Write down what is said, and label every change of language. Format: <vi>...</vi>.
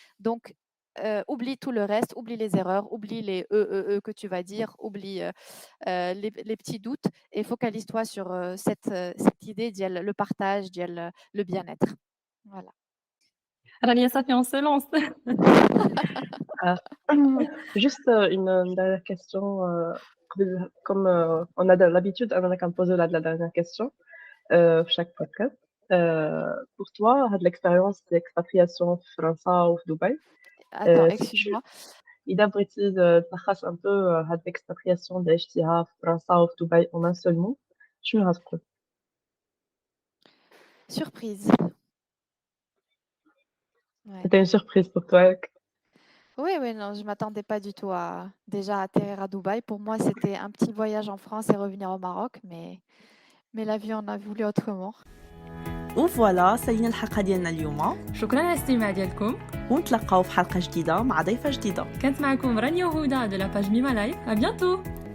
<fr>Donc, oublie tout le reste, oublie les erreurs, oublie les que tu vas dire, oublie les petits doutes et focalise-toi sur cette idée le partage, le bien-être. Voilà. رانيا</fr> <ar>صافي</ar> <fr>on se lance. Ah. Juste une dernière question comme on a l'habitude</fr> <ar>أننا كنبوزو</ar> <fr>la dernière question في chaque podcast. Pour toi هاد l'expérience d'expatriation</fr> <ar>في فرنسا وفي دبي</ar> <fr>Attends, si tu excuse-moi.</fr> <ar>إذا بغيتي تلخص un peu هاد l'expatriation اللي عشتيها في فرنسا وفي دبي</ar> <fr>en un seul mot</fr> <ar>شنو غتقول؟</ar> <fr>Surprise. Ouais. C'était une surprise pour toi. Oui, oui, non, je m'attendais pas du tout à déjà atterrir à Dubaï. Pour moi, c'était un petit voyage en France et revenir au Maroc, mais Mais la vie en a voulu autrement.</fr> <ar>وفوالا سالينا الحلقة ديالنا اليوم، شكرا على الاستماع ديالكم. ونتلقاو في حلقة جديدة مع ضيفة جديدة. كانت معكم رانيا وهدى de la page Mima Life.</ar> <fr>À bientôt.</fr>